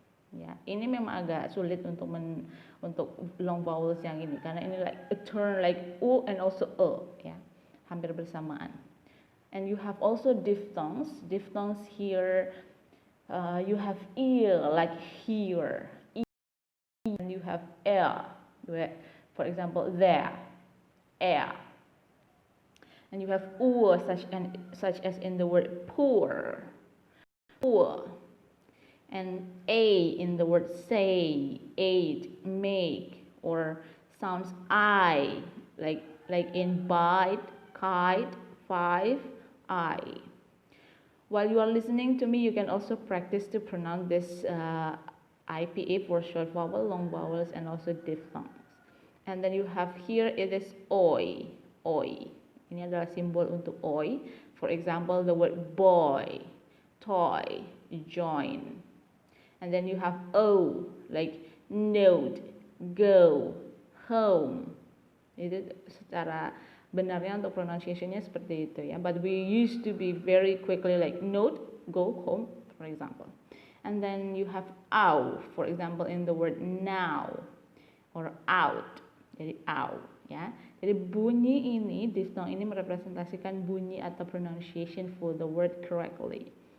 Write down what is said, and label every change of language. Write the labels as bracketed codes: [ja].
[id] Ya, ini memang agak sulit untuk long vowels yang ini karena ini [en] like a turn like u and also [id] ya, hampir bersamaan. [en] And you have also diphthongs. Diphthongs here, you have ear like here, and you have air. For example, there, air. And you have u such as in the word poor, poor. And a in the word say, ate, make, or sounds I, like in bite, kite, 5, I. While you are listening to me, you can also practice to pronounce this IPA for short vowel, long vowels, and also diphthongs. And then you have here it is oi, oi. [id] Ini adalah simbol untuk oi. [en] For example, the word boy, toy, join. And then you have o, like note, go, home. [id] Itu secara benarnya untuk pronunciation-nya seperti itu, ya. [en] But we used to be very quickly like note, go, home, for example. And then you have ow, for example, in the word now or out. [id] Jadi ow, ya. Jadi bunyi ini, diphthong ini merepresentasikan bunyi atau pronunciation [en] for the word correctly.